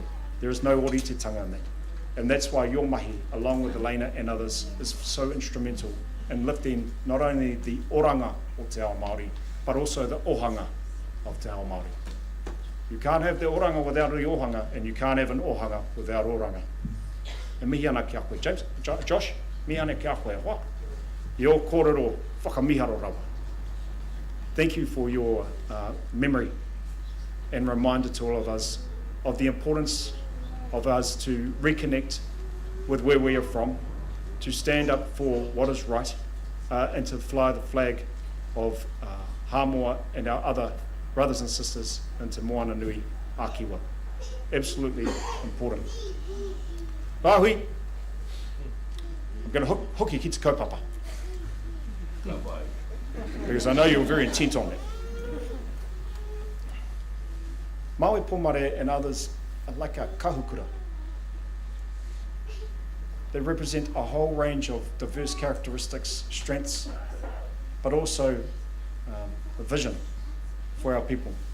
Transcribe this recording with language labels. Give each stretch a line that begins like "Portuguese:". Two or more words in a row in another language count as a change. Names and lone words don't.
English: There is no ōritetanga in that. And that's why your mahi, along with Elena and others, is so instrumental in lifting not only the oranga of Te Ao Māori, but also the ohanga of Te Ao Māori. You can't have the oranga without the ohanga, and you can't have an ohanga without oranga.
Māori: E mihi ana ki a koe. James, Josh, mihi ana ki a koe hoa. I o kōrero whakamiharo rawa.
English: Thank you for your memory and reminder to all of us of the importance of us to reconnect with where we are from, to stand up for what is right, and to fly the flag of Hamoa and our other brothers and sisters into Moana Nui Ākiwa. Absolutely important. Rahui, I'm going to hook you
Māori: ki te kaupapa.
English: because I know you're very intent on that. Māui Pomare and others are like a kahukura. They represent a whole range of diverse characteristics, strengths, but also a vision for our people.